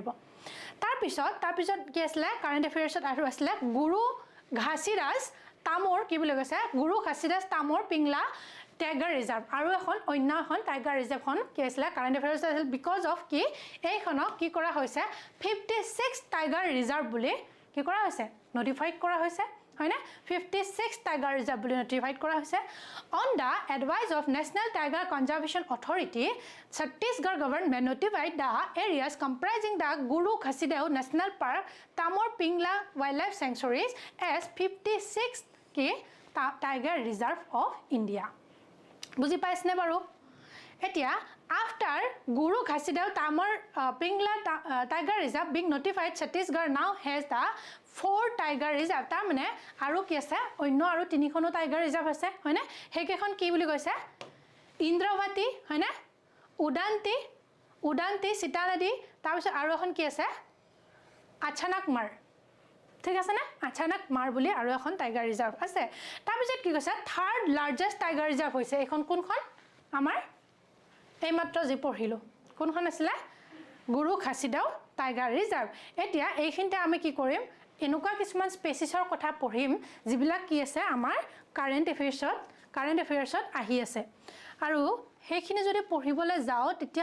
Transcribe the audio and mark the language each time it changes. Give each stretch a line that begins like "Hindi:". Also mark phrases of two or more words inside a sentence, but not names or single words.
Assamese: তাৰপিছত কি আছিলে কাৰেন্ট এফেয়াৰ্ছত আৰু আছিলে গুৰু ঘাসিৰাজ তামৰ কি বুলি কৈছে গুৰু ঘাসিৰাজ তামৰ পিংলা টাইগাৰ ৰিজাৰ্ভ আৰু অন্য এখন টাইগাৰ ৰিজাৰ্ভখন কি আছিলে
English: current affairs
Assamese: আছিল
English: because of
Assamese: কি এইখনক কি কৰা হৈছে 56
English: tiger reserve
Assamese: বুলি কি কৰা হৈছে নটিফাইড কৰা হৈছে হয়নে 56
English: tiger reserve
Assamese: বুলি নটিফাইড কৰা হৈছে
English: on the advice of National Tiger Conservation Authority Chhattisgarh government notified the areas comprising the Guru Ghasideo National Park Tamor Pingla Wildlife Sanctuaries as 56 ki Tiger Reserve of India
Assamese: বুজি পাইছনে বাৰু এতিয়া
English: after Guru Ghasideo Tamor Pingla Tiger Reserve being notified Chhattisgarh now has the 4 Tiger Reserve
Assamese: তাৰ মানে আৰু কি আছে অন্য আৰু তিনিখনো Tiger Reserve আছে হয়নে হেকেখন কি বুলি কৈছে ইন্দ্ৰৱতী হয়নে উদান্তি সীতানদী তাৰপিছত আৰু এখন কি আছে আচানক মাৰ ঠিক আছে না আচানক মাৰ বুলি আৰু এখন টাইগাৰ ৰিজাৰ্ভ আছে তাৰপিছত কি কৈছে
English: third largest tiger reserve
Assamese: হৈছে এখন কোনখন আমাৰ এইমাত্ৰ যি পঢ়িলো কোনখন আছিল গুৰু খাসিদাও টাইগাৰ ৰিজাৰ্ভ এতিয়া এইখিনতে আমি কি কৰিম এনেকুৱা কিছুমান স্পেচিছৰ কথা পঢ়িম যিবিলাক কি আছে আমাৰ কাৰেন্ট এফেয়াৰ্ছত আহি আছে আৰু সেইখিনি যদি পঢ়িবলৈ যাও তেতিয়া